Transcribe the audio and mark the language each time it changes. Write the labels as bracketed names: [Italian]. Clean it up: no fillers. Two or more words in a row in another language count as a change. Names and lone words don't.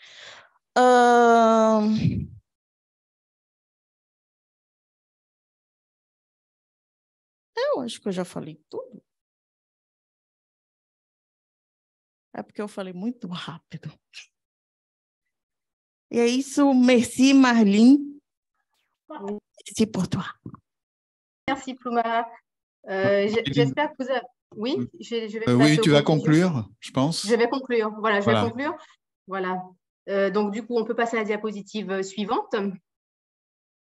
[Portuguese] Eu acho que eu já falei tudo. É porque eu falei muito rápido. E é isso, [French] merci Marlene. Merci pour toi. Merci Plouma. J'espère que vous avez... Oui, je vais oui, tu vas conclure, je pense. Je vais conclure. Voilà, je vais conclure. Voilà. Donc, du coup, on peut passer à la diapositive suivante.